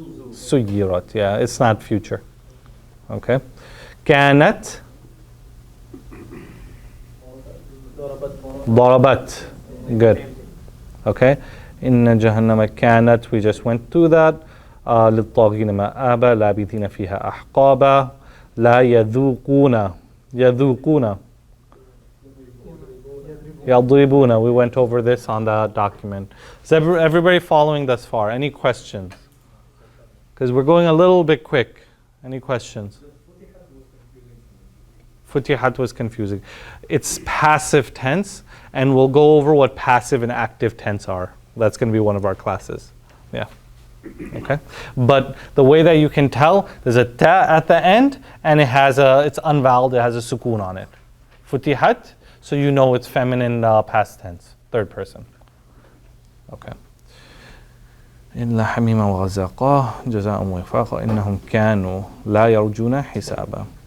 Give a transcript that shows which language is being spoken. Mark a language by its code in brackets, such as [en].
[en] Suyirat, yeah, it's not future. Okay. Kanat. Darabat. Good. Okay. [ar] Inna jahannama kanat, [en] we just went through that. [ar] للطاغين مآبا لابثين فيها أحقابا لا يذوقون يضربون. [en] We went over this on the document. Is everybody following thus far? Any questions? Because we're going a little bit quick. Any questions? Futihat was confusing. It's passive tense, and we'll go over what passive and active tense are. That's going to be one of our classes. Yeah. Okay. But the way that you can tell, there's a ta at the end, and it's unvoweled, it has a sukoon on it. Futihat, so you know it's feminine past tense, third person. Okay. [ar] إلا حميما وغساقا جزاء وفاقا إنهم كانوا لا يرجون حسابا.